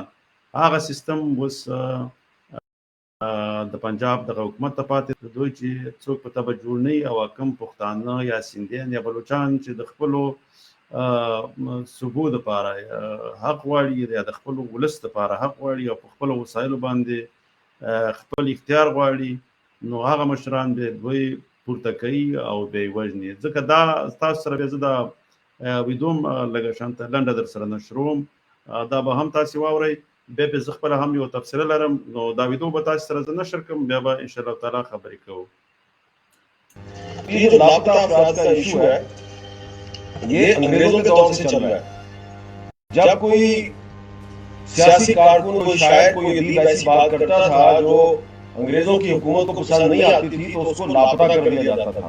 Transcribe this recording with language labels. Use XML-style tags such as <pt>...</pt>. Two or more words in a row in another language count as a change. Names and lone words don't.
<ps>هغه سیستم اوس د پنجاب دغه حکومت ته پاتې دوی چې څوک په تبه جوړ نه وي او کم پښتانه یا سیندیان یا بلوچان چې د خپلو صوبو دپاره حق غواړي یا د خپلو ولس دپاره حق غواړي او په خپلو وسایلو باندې خپل اختیار غواړي، نو هغه مشران به دوی پورته کوي او به یې وژني. ځکه دا تاسو سره بیا زه دا ویډیو هم لږه شانته لنډه در سره نشروم، دا به هم تاسې واورئ، بیا به زه خپله هم یو تبصره لرم، نو دا ویډیو به تاسې سره زه نشر کړم، بیا به</ps> <ar>انشاءالله تعالی</ar> <ps>خبرې کوو.</ps> <ur>یہ جو لاپتہ افراد کا ایشو ہے یہ انگریزوں کے دور سے چل رہا ہے. جب کوئی سیاسی کارکن کوئی شاعر کوئی ادیب ایسی بات کرتا تھا جو انگریزوں کی حکومت کو پسند نہیں آتی تھی تو اس کو لاپتہ کر دیا جاتا تھا.</ur>